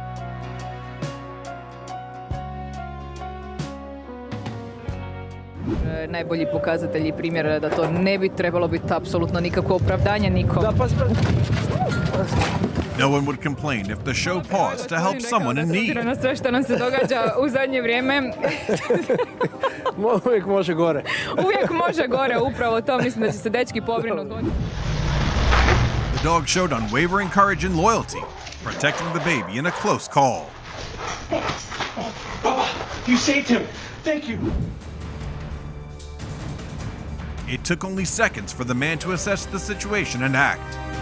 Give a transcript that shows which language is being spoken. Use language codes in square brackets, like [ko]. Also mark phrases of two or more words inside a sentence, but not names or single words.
[hr] Najbolji pokazatelj i primjer da to ne bi trebalo biti apsolutno nikakvo opravdanje nikom. [en] No one would complain if the show paused to help someone in need. [hr] Na sve što nam se događa u zadnje vrijeme. Uvijek može gore. Uvijek može gore, upravo to. Mislim da će se dečki pobrinuti. [en] The dog showed unwavering courage and loyalty, protecting the baby in a close call. Papa, you saved him. Thank you. It took only seconds for the man to assess the situation and act.